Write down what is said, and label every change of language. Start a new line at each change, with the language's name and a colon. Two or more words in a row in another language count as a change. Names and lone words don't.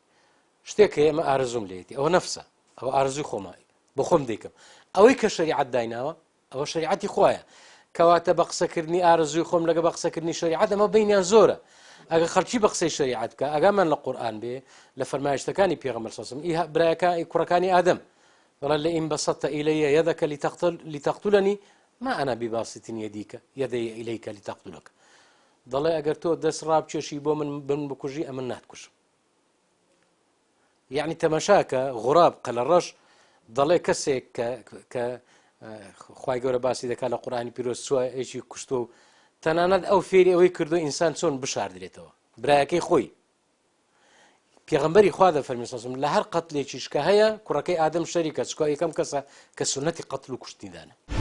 Central Kurdish: شتێک کە ئێمە ئارزوم لێتی ئەوە نەفسە ئەوە ئارزوی خۆمایی بۆ خۆم دەیکەم ئەوەی کە شریعەت دایناوە ئەوە شریعەتی خۆیە کەواتە بە قسەکردنی ئارزوی خۆم لەگە بە قسەکردنی شریعەت ئەمە بینیان زۆرە ئەگە خەڵکی بە قسەی شریعەت بکە ئەگامان لە قورئان بێ لە فەرمایشتەکانی پێغەمبەر
Arabic: صلی الله علیه و سلم
Central Kurdish: برایەکانی کوڕەکانی ئادەم
Arabic: ولا لئن بسطت إلي يدك لتقتلني ما أنا بباسط يدي إليك لتقتلك
Central Kurdish: دەڵێ ئەگەر تۆ دەست ڕابکێشی بۆ من بن بکوژی ئەمن ناتکوژم یعنی تەمەشاکە غوڕاب قەلە ڕەش دەڵێ کەسێک کە خوای گەورە باسی دەکات لە قورئانی پیرۆز سوایەکی کوشتۆ و تەنانەت ئەو فێری ئەوەی کردو ئینسان چۆن بشاردرێتەوە برایەکەی خۆی پێغەمبەری خوا دەفەرمێ
Arabic: صلی الله علیه و سلم
Central Kurdish: لە هەر قەتلێکیش کە هەیە کوڕەکەی ئادەم شەریکە چکە یەکەم کەسە کە سونەتی قەتل و کوشتنیدانە